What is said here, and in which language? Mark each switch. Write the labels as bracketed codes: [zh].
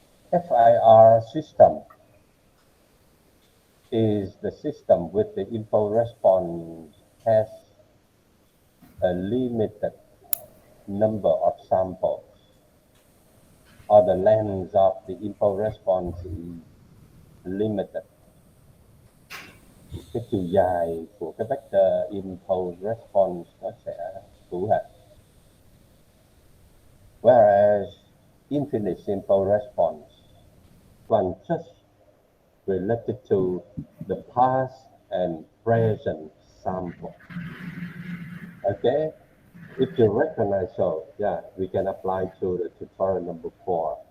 [en] FIR system is the system with the impulse response has a limited number of samples, or the length of the impulse response is limited. [vi] Cái chiều dài của cái vector impulse response nó sẽ hữu hạn. [en] Whereas infinite impulse response one just related to the past and present sample. Okay, if you recognize, so yeah, we can apply to the tutorial number 4.